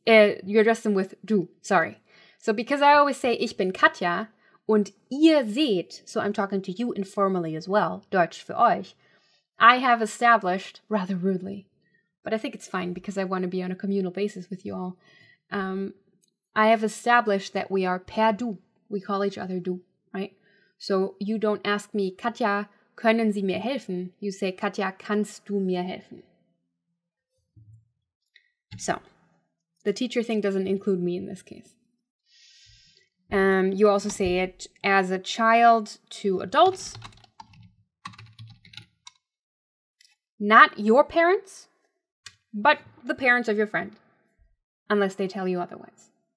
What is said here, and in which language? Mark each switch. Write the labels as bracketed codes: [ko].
[en] You address them with du, sorry. So because I always say, [de] ich bin Katja und ihr seht, [en] so I'm talking to you informally as well, [de] Deutsch für euch, [en] I have established, rather rudely, but I think it's fine because I want to be on a communal basis with you all, I have established that we are per du. We call each other du, right? So you don't ask me, Katja, [de] können Sie mir helfen? [en] You say, [de] Katja, kannst du mir helfen? [en] So, the teacher thing doesn't include me in this case. You also say it as a child to adults. Not your parents, but the parents of your friend, unless they tell you otherwise.